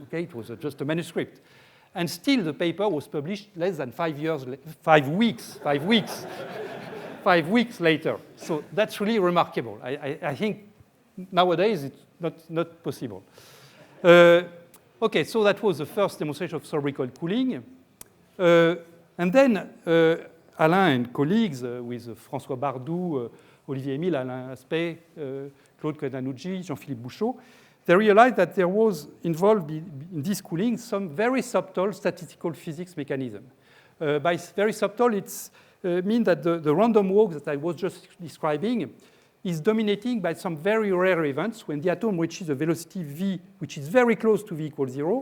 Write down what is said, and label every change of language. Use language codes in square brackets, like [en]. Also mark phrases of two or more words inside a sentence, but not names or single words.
[en] Okay, it was just a manuscript, and still the paper was published less than 5 weeks later. So that's really remarkable. I think nowadays it's not possible. Okay, so that was the first demonstration of subrecoil cooling, and then Alain and colleagues with François Bardou, Olivier Emile, Alain Aspect, Claude Codanucci, Jean-Philippe Bouchot, they realized that there was involved in this cooling some very subtle statistical physics mechanism. By very subtle, it means that the random walk that I was just describing is dominating by some very rare events when the atom reaches a velocity v, which is very close to v equals 0.